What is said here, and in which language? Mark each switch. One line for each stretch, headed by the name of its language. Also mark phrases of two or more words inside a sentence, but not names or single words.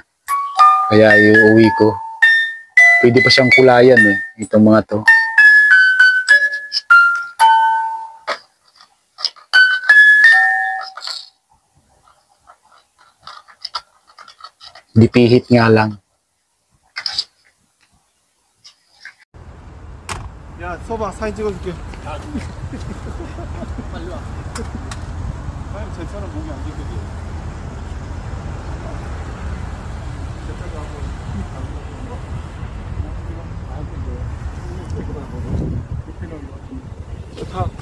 Filipino: Kaya iuwi ko. Pwede pa siyang kulayan eh, itong mga to. Dipihit nga lang.
Korean: 야, 써봐. 사진 찍어줄게. 빨리 와. 사진 제 차는 몸이 안 되거든. 좋다.